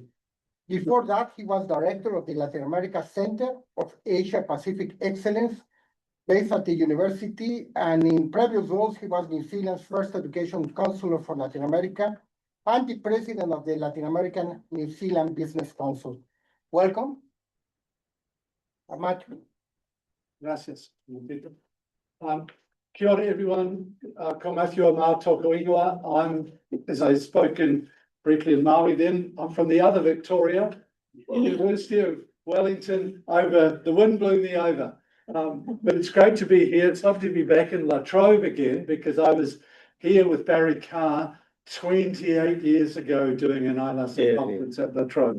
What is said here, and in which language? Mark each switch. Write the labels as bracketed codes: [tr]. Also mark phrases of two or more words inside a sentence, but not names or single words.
[en] Before that, he was Director of the Latin America Center of Asia Pacific Excellence, based at the university, and in previous roles, he was New Zealand's first education counselor for Latin America and the President of the Latin American New Zealand Business Council. Welcome. Matthew. Gracias. [mi] Kia ora, everyone. Ko Matthew o Mā tōku ingoa. [en] I'm, as I've spoken briefly in Māori then, I'm from the other Victoria, University of Wellington, over, the wind blew me over. But it's great to be here. It's lovely to be back in La Trobe again, because I was here with Barry Carr 28 years ago doing an LASA conference at La Trobe.